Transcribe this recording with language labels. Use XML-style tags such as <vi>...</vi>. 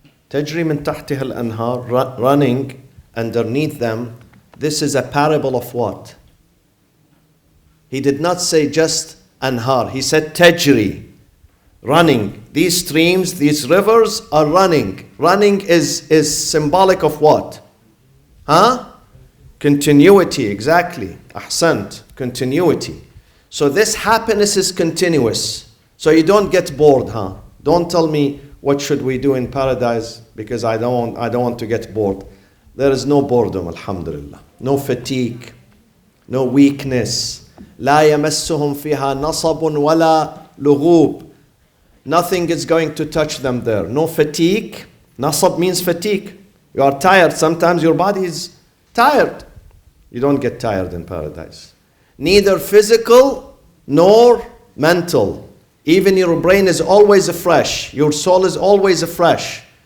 <ar>تَجْرِي مِنْ تَحْتِهَا الْأَنْهَارِ,</ar> <en>running underneath them. This is a parable of what? He did not say just anhar. He said tajri, running. These streams, these rivers are running. Running is symbolic of what? Continuity, exactly. Ahsant, continuity. So this happiness is continuous. So you don't get bored, Don't tell me what should we do in paradise because I don't want to get bored. There is no boredom, alhamdulillah. No fatigue, no weakness.</en> <ar>لا يمسهم فيها نصب ولا لغوب.</ar> <en>Nothing is going to touch them there. No fatigue. Nasab means fatigue. You are tired. Sometimes your body is tired. You don't get tired in paradise. Neither physical nor mental. Even your brain is always fresh. Your soul is always fresh.</en>